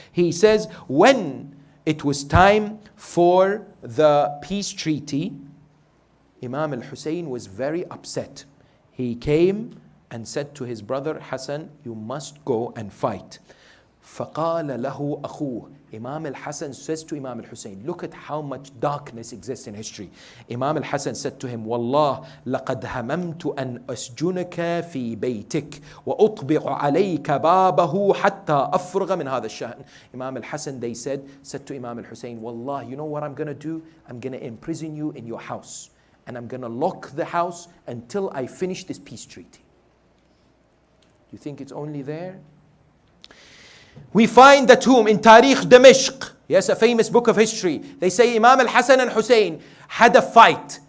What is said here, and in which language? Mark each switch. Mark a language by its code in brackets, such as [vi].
[en] He says, when it was time for the peace treaty, Imam Al-Hussein was very upset. He came and said to his brother Hassan, you must go and fight. [ar] فَقَالَ لَهُ أَخُوهُ. [en] Imam al-Hassan says to Imam al-Hussein, look at how much darkness exists in history. Imam al-Hassan said to him, [ar] Wallah, لَقَدْ هَمَمْتُ أَنْ أَسْجُنَكَ فِي بَيْتِكَ وَأُطْبِعُ عَلَيْكَ بَابَهُ حَتَّى أَفْرُغَ مِنْ هَذَا الشَّأْنِ. [en] Imam al-Hassan, they said to Imam al-Hussein, Wallah, you know what I'm going to do? I'm going to imprison you in your house. And I'm going to lock the house until I finish this peace treaty. Do you think it's only there? We find that whom in Tarikh Damashq, yes, a famous book of history, they say Imam al-Hassan and Hussein had a fight.